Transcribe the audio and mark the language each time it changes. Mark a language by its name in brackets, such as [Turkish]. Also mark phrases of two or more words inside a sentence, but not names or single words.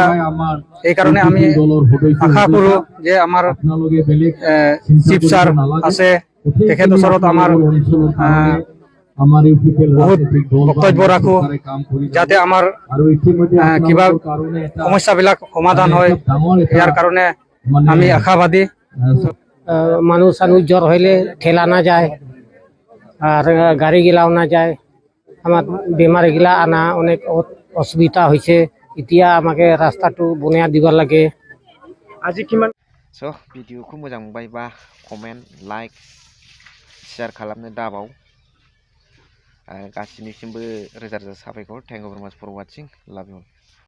[Assamese] সেইকাৰণে আমি আশা কৰোঁ যে আমাৰ চিফ ছাৰ আছে, তেখেতৰ ওচৰত আমাৰ বহুত বক্তব্য ৰাখোঁ যাতে আমাৰ কিবা সমস্যাবিলাক সমাধান হয়, ইয়াৰ কাৰণে আমি আশাবাদী। [Bangla] মানুষ সানুষ জ্বর হইলে ঠেলা না যায় আর গাড়ি গিলাও না যায়, আমার বেমার গিলা আনা অনেক অসুবিধা হয়েছে। এতিয়া আমাকে রাস্তাটো বনাইয়া দিবার লাগে। [Bodo] स' भिडिअखौ मोजां मोनबायबा [English] comment like share [Bodo] खालामनो दाबाव। गासिनिसिमबो रोजा रोजा साबायखर। [English] thank you very much for watching. love you.